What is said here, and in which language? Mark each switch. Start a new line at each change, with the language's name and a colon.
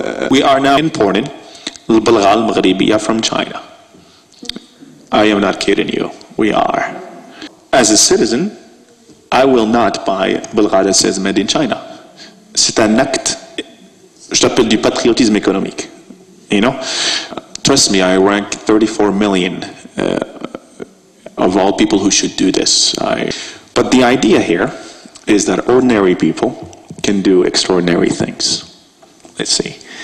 English: We are now importing
Arabic: البلغة المغربية
English: from China. I am not kidding you. We are. As a citizen, I will not buy Bulgare that says made in China.
French: C'est un acte, je l'appelle du patriotisme économique.
English: You know? Trust me, I rank 34 million of all people who should do this. But the idea here is that ordinary people can do extraordinary things. Let's see.